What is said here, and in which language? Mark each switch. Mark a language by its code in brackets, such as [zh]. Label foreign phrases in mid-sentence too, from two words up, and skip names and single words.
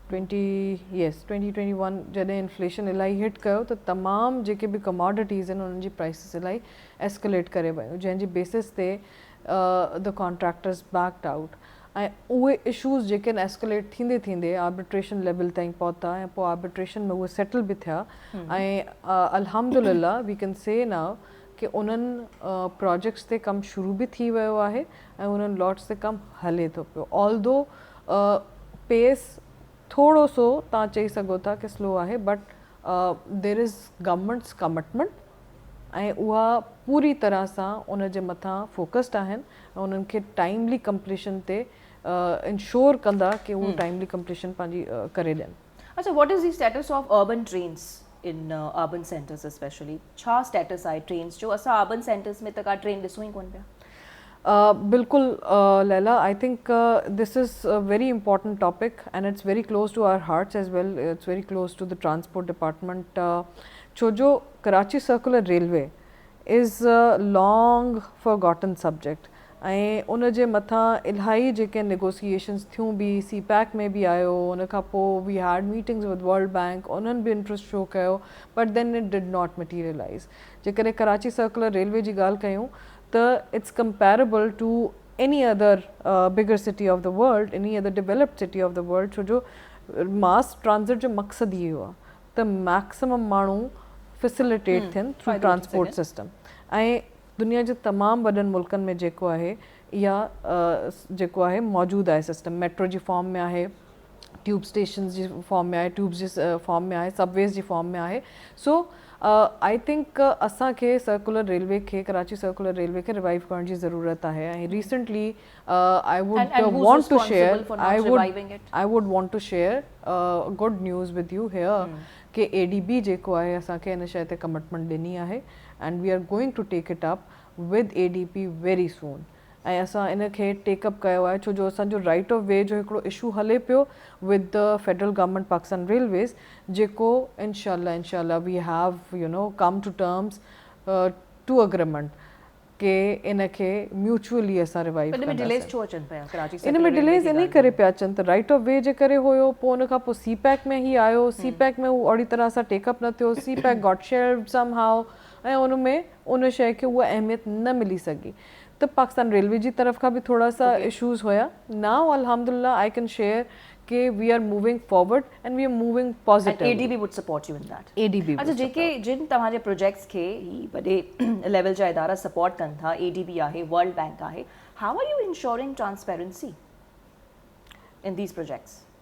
[sd] 2021 जॾहिं इन्फ्लेशन इलाही हिट कयो त तमामु जेके बि कमोडिटीज़ आहिनि उन्हनि जी प्राइसिस इलाही एस्केलेट करे वियूं जंहिंजी बेसिस ते [en] the contractors backed out [sd] ऐं उहे इशूज़ जेके आहिनि एस्केलेट थींदे थींदे [en] arbitration level [sd] ताईं पहुता ऐं पोइ आर्बिट्रेशन में उहे सेटल बि थिया ऐं अल्हम्दुलिल्लाह [en] we can say now [sd] कि उन्हनि प्रोजेक्ट्स ते कमु शुरू बि थी वियो आहे ऐं उन्हनि लॉट्स ते कमु हले थो पियो [en] although pace [sd] थोरो सो तव्हां चई सघो था कि स्लो आहे [en] but there is government's commitment [sd] ऐं उहा पूरी तरह सां उन जे मथां फोकस्ड आहिनि ऐं उन्हनि खे [en] timely completion [sd] ते इंश्योर कंदा कि उहो [en] timely completion [sd] पंहिंजी करे ॾियनि अच्छा [en] what is the status of urban trains in urban centers specially [sd] छा स्टेटस आहे ट्रेन्स जो असां [en] urban centers [sd] में त का ट्रेन ॾिसूं ई कोन पिया [en] बिल्कुल Laila, I think this is a very important topic and it's very close to our hearts as well. It's very close to the transport department. Chojo Karachi Circular Railway is a long forgotten subject. [sd] ऐं उन जे मथां इलाही जेके नेगोसिएशन्स थियूं बि CPAC में बि आयो उन खां पोइ [en] we had meetings with World Bank [sd] उन्हनि बि [en] interest show [sd] कयो [en] but then it did not मटीरियलाइज़ [sd] जेकॾहिं कराची सर्कुलर रेलवे जी ॻाल्हि कयूं त [en] it's comparable to any other bigger city of the world any other developed city of the world [sd] छो जो [en] mass transit [sd] जो मक़सदु इहो आहे त मैक्सिमम माण्हू फैसिलिटेट थियनि [en] through transport system [sd] ऐं दुनिया जे तमामु वॾनि मुल्कनि में जेको आहे इहा जेको आहे मौजूदु आहे सिस्टम मेट्रो जी फॉर्म में आहे [en] tube stations [sd] जी फॉर्म में आहे ट्यूब्स जी फॉर्म में आहे सबवेज़ जी फॉर्म में आहे [en] so I think [sd] असांखे सर्कुलर रेलवे खे कराची सर्कुलर रेलवे खे रिवाइव करण जी ज़रूरत आहे ऐं [en] recently I would want to share good news with you here [sd] कि ADB जेको आहे असांखे हिन शइ ते कमिटमेंट ॾिनी आहे [en] and we are going to take it up with ADP very soon [sd] ऐं असां इन खे टेकअप कयो आहे छो जो असांजो [en] right of way [sd] जो हिकिड़ो इशू हले पियो [en] with the federal government Pakistan Railways [sd] जेको इंशाल्लाह [en] we have come to terms to agreement [sd] के इन खे म्यूचुअली असां रिवाइव इन में डिलेस छो अचनि पिया कराची इन में डिलेस इन करे पिया अचनि त [en] right of way [sd] जे करे हुयो पोइ उन खां पोइ सी पैक में ई आयो सी पैक में उहो ओड़ी तरह सां टेकअप न थियो सी पैक [en] got shared somehow [sd] ऐं उन में उन शइ खे उहा अहमियत न मिली सघी त पाकिस्तान रेलवे जी तरफ़ खां बि थोड़ा सा इशूज़ हुया नाउ अल्हम्दुलिल्लाह [en] I can share [sd] कि [en] we are moving forward and we are moving positive ADB would support you in that एडीबी [sd] अच्छा जेके जिन तव्हांजे प्रोजेक्ट्स खे ही वॾे लेवल जा इदारा सपोर्ट कनि था एडीबी आहे वर्ल्ड बैंक आहे [en] how are you ensuring transparency in these projects